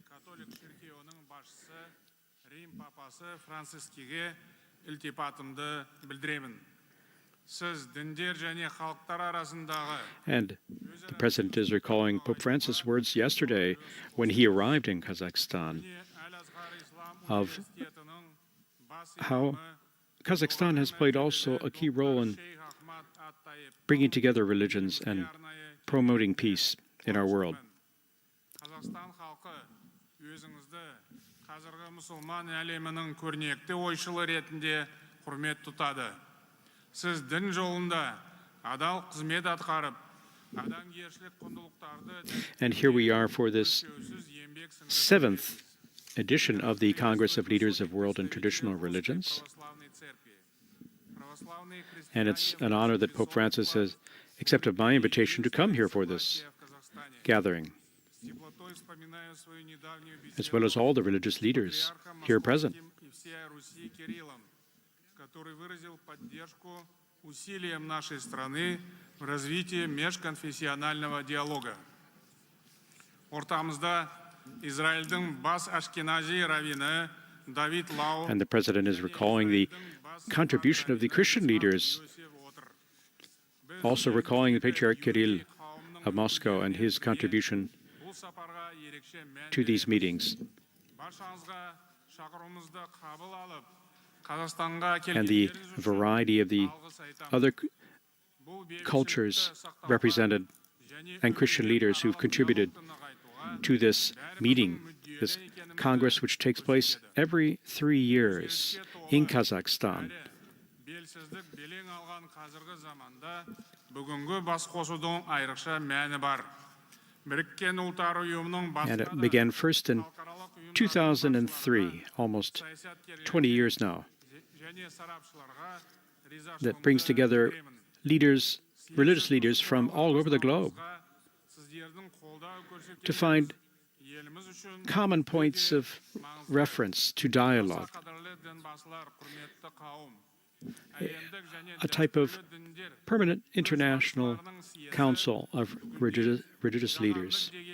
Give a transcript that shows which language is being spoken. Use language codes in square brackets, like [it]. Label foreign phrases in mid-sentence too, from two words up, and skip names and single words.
[en] And the President is recalling Pope Francis' words yesterday when he arrived in Kazakhstan of how Kazakhstan has played also a key role in bringing together religions and promoting peace in our world. [kk] Сіз дін жолында адал қызмет атқарып, адамгершілік құндылықтарды. [en] And here we are for this 7th edition of the Congress of Leaders of World and Traditional Religions. And it's an honor that Pope Francis has accepted my invitation to come here for this gathering, as well as all the religious leaders here present. [ru] Который выразил поддержку усилиям нашей страны в развитии межконфессионального диалога. [kk] Ортамызда Израильдің бас ашкенази раввині 𝒂𝒂𝒂𝒏. [en] And the President is recalling the contribution of the Christian leaders, also recalling the Patriarch Kirill of Moscow and his contribution to these meetings. And the variety of the other cultures represented and Christian leaders who've contributed to this meeting, this Congress which takes place every 3 years in Kazakhstan. [kk] белсіздік белең алған қазіргі заманда бүгінгі бас қосудың айрықша мәні бар. Біріккен Ұлттар Ұйымының [en] And it began first in 2003, almost 20 years now, that brings together leaders, religious leaders from all over the globe to find common points of reference to dialogue, a type of permanent international council of religious leaders.